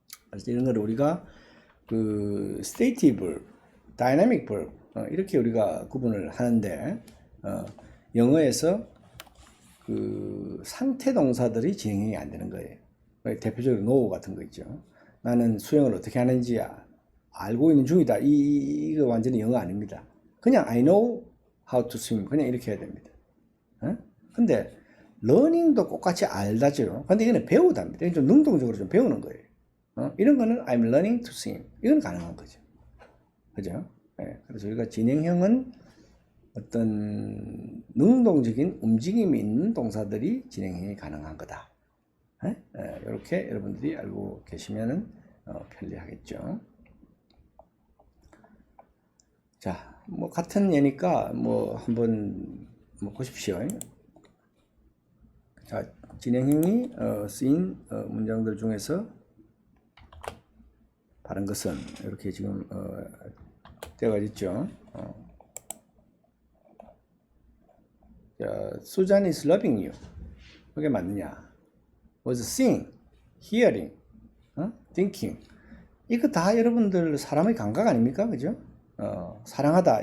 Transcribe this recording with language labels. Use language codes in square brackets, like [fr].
[ko] 그래서 이런 거를 우리가 그 stative verb, dynamic verb 이렇게 우리가 구분을 하는데 영어에서 그 상태 동사들이 진행이 안 되는 거예요. 대표적으로 know 같은 거 있죠. 나는 수영을 어떻게 하는지 알고 있는 중이다. 이거 완전히 영어 아닙니다. [en] 그냥 I know how to swim. [ko] 그냥 이렇게 해야 됩니다. 근데 learning도 똑같이 알다죠. 근데 이거는 배우답니다. 이건 좀 능동적으로 좀 배우는 거예요. [en] 이런 거는 I'm learning to swim. [ko] 이건 가능한 거죠. 그죠? 네. 그래서 우리가 진행형은 어떤 능동적인 움직임이 있는 동사들이 진행형이 가능한 거다. 이렇게 여러분들이 알고 계시면 편리하겠죠. 자, 뭐 같은 예니까 뭐 한번 보십시오. 자, 진행형이 쓰인 문장들 중에서 바른 것은 이렇게 지금 되어 있죠. [en] 자, Susan is loving you. 그게 맞느냐? Was seeing, hearing, thinking. [ko] 이거 다 여러분들 사람의 감각 아닙니까? 그죠? 사랑하다.